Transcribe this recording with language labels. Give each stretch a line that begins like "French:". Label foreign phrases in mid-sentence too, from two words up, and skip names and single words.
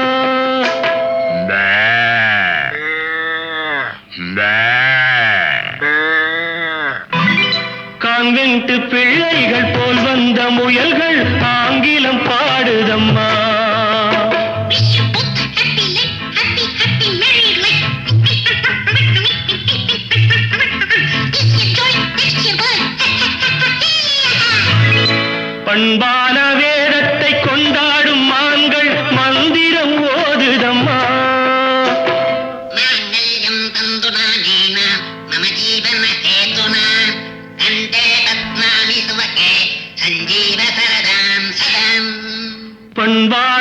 Tamil: கான்வென்ட் பிள்ளைகள் போல் வந்த முயல்கள் ஆங்கிலம் பாடுதம்மா.
English: Wish you both happy life, happy, happy married life. This year joy, next year blood.
Tamil: பண்பான வேதத்தை கொண்டாடும் மான்கள் மந்திரம் ஓதுதம்மா.
Sanskrit: माङ्गल्यं तन्तुनानेन मम जीवनहेतुना कण्ठे बध्नामि सुभगे सञ्जीव सरदां सदाम्.
Tamil: பண்பா